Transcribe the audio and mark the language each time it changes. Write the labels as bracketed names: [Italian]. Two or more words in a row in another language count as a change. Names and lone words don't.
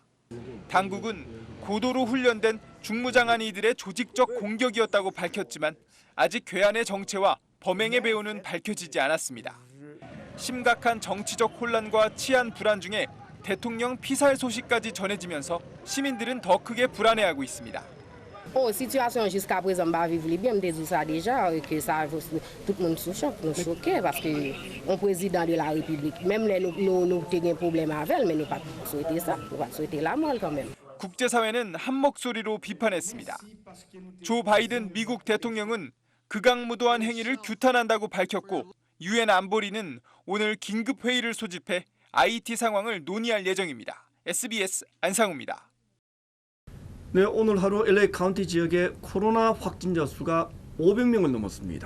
[Korean] 당국은 고도로 훈련된 중무장한이들의 조직적 공격이었다고 밝혔지만 아직 괴한의 정체와 범행의 배후는 밝혀지지 않았습니다. 심각한 정치적 혼란과 치안 불안 중에 대통령 피살 소식까지 전해지면서 시민들은 더 크게 불안해하고 있습니다. [French] Situation jusqu'à présent pas vivre bien, me dit ça déjà que ça tout le monde sous choc, nous choqué parce que un président de la République même nous avons problème avec mais nous pas souhaiter ça, nous pas souhaiter la mort quand même. [Korean] 국제사회는 한 목소리로 비판했습니다. 조 바이든 미국 대통령은 극악무도한 행위를 규탄한다고 밝혔고 유엔 안보리는 오늘 긴급 회의를 소집해 IT 상황을 논의할 예정입니다. SBS 안상우입니다. 네, 오늘 하루 LA 카운티 지역의 코로나 확진자 수가 500명을 넘었습니다.